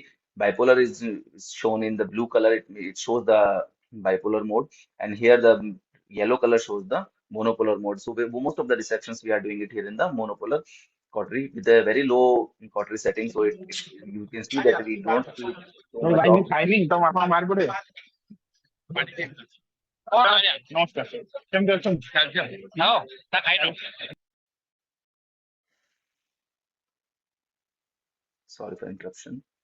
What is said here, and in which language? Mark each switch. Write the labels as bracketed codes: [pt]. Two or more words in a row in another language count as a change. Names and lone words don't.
[en] Bipolar is shown in the blue color. It shows the bipolar mode, and here the yellow color shows the monopolar mode. So most of the dissections we are doing it here in the monopolar cautery with a very low cautery setting. So you can see that we don't see so much of [or] ଖାଇନି ତ ଆପଣ ବାହାର ପଡେ ନମସ୍କାର କେମିତି ଅଛନ୍ତି? [en] sorry for interruption.